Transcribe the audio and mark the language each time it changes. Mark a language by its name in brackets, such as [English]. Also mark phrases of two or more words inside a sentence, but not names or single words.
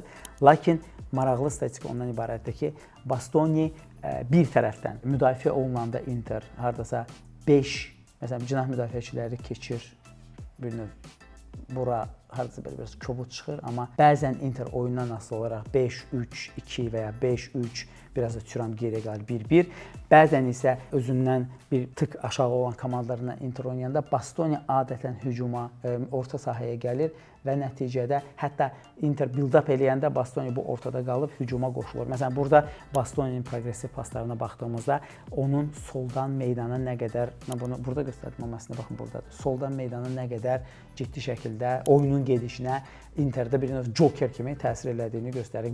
[Azerbaijani] Lakin maraqlı statistika ondan ibarətdir ki, Bastoni bir tərəfdən müdafiə olunanda Inter hardasa 5, məsələn, cinah müdafiəçiləri keçir bir növ bura hardasa biraz kobud çıxır, amma bəzən Inter oyundan asılı olaraq 5-3-2 və ya 5-3 biraz da Thuram geriyə qalır 1-1. Bəzən isə özündən bir tık aşağı olan komandalarla Inter oynayanda Bastoni adətən hücuma, orta sahaya gəlir və nəticədə hətta Inter build-up eləyəndə Bastoni bu ortada qalıb hücuma qoşulur. Məsələn, burada Bastoninin progressiv paslarına baxdığımızda onun soldan meydana nə qədər, bunu burada göstərdim, amma əslində baxın buradadır. Soldan meydana nə qədər ciddi şəkildə oyunun gedişinə Interdə bir növ joker kimi təsir elədiyini göstərir.